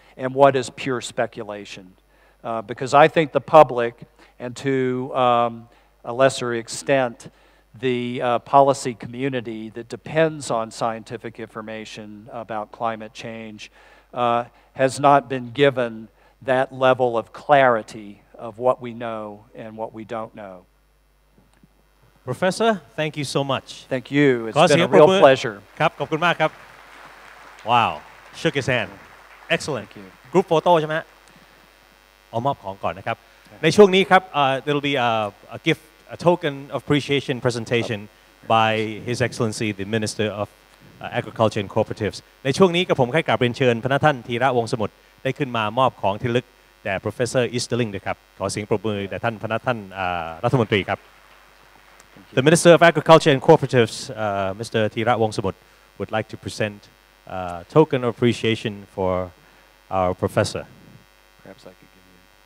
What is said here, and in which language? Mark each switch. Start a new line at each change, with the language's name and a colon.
English: And what is pure speculation? Because I think the public, and to a lesser extent, the policy community that depends on scientific information about climate change has not been given that level of clarity of what we know and what we don't know. Professor, thank you so much. Thank you. It's been a real pleasure.
Thai: ครับขอบคุณมากครับ
English: Wow, shook his hand. Excellent. Thank you. Group photo
Thai: ใช่ไหมฮะเอามอบของก่อนนะครับ ในช่วงนี้ครับ
English: there will be a gift, a token of appreciation presentation by His Excellency the Minister of Agriculture and Cooperatives
Thai: ในช่วงนี้กับผมให้กราบเรียนเชิญพระท่านธีระวงศ์สมุทรได้ขึ้นมามอบของที่ระลึกแด่ Professor Easterling ด้วยครับขอเสียงปรบมือแด่ท่านรัฐมนตรีครับ
English: The Minister of Agriculture and Cooperatives, Mr. Thira Wongsamut, would like to present a token of appreciation for our professor. Perhaps I could give you.